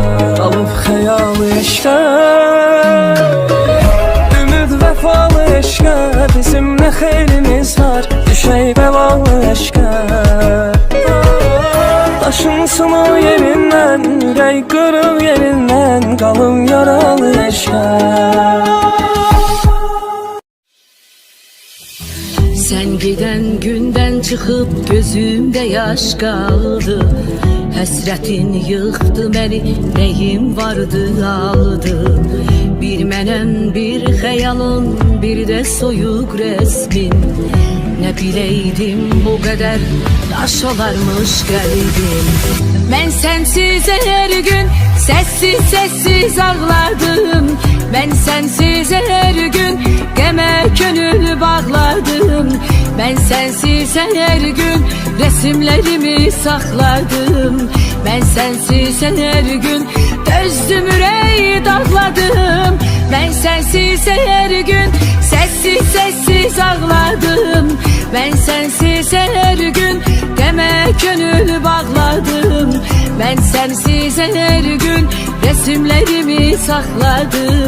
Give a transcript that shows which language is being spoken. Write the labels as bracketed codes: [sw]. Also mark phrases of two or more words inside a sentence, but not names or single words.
[az] Dalıp xəyalı eşke, ümid vəfalı eşke. Bizim nə xeyrimiz var, düşək bəlalı eşke. Taşınsın o yerinden, ürək qırıl yerindən, qalın yaralı eşke. [tr] Sen giden günden çıkıp gözümde yaş kaldı. [az] Həsrətin yıxdı məni, nəyim vardı aldı. Bir mənəm, bir xəyalın, bir də soyuq rəsmin. Nə biləydim bu qədər daş olarmış qəlbim. Mən sənsiz hər gün sessiz sessiz ağladım. Mən sənsiz hər gün qəmə könül bağladım. Mən sənsiz hər gün resimlərimi saxladım. Mən sənsiz hər gün dözdüm, ürək dağladım. Mən sənsiz hər gün sessiz sessiz ağladım. [tr] Ben sensiz her gün [az] qəmə könül bağladım. [tr] Ben sensiz her gün resimlerimi saxladım.